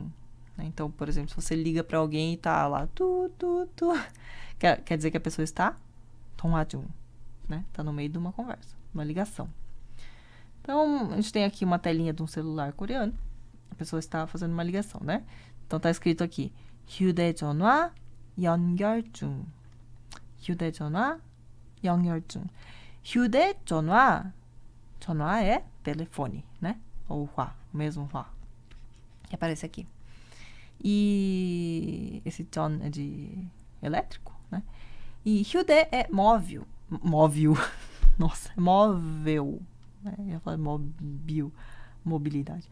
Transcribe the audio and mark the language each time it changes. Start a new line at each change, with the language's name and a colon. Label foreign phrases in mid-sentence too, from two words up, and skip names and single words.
Portuguese: Então, por exemplo, se você liga para alguém e tá lá, quer dizer que a pessoa está 통화중, né? Tá no meio de uma conversa, uma ligação. Então, a gente tem aqui uma telinha de um celular coreano. A pessoa está fazendo uma ligação, né? Então, tá escrito aqui,
Korean: 휴대전화 연결 중. 휴대전화 연결 중. 휴대전화, 전화
Portuguese: é telefone, né? ou hua, o mesmo hua, que aparece aqui. E esse ton é de elétrico, né? E hyude é móvel. Móvel. Nossa, é móvel. Eu ia falar móvel. Mobilidade.